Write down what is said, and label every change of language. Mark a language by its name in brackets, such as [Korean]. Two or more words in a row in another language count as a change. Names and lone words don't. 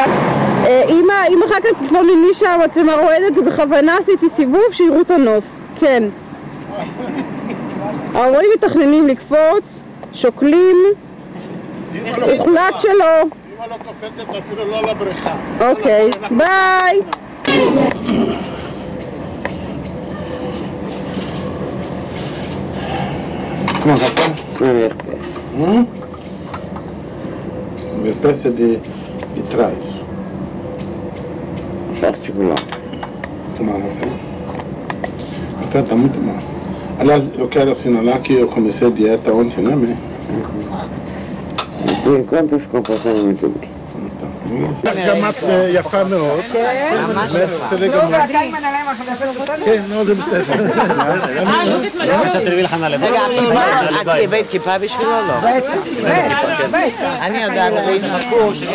[Hebrew] אם אחר כך תתלונני שהמצלמה רועדת, זה בכוונה עשיתי סיבוב שיראו את הנוף. כן. ההורים מתכננים לקפוץ, שוקלים, הוחלט שלא. אמא לא קופצת אפילו לא לבריכה. אוקיי, ביי! [Portuguese] Espécie de trás. Particular. Tomar um café? O café está muito bom. Aliás, eu quero assinalar que eu comecei a dieta ontem, né, mãe? Por enquanto se comportando muito bem. [Hebrew] גמת יפה מאוד. כן, נו, זה בסדר. רגע, את הבאת כיפה בשבילו? לא. אני יודעת, ראינו מקור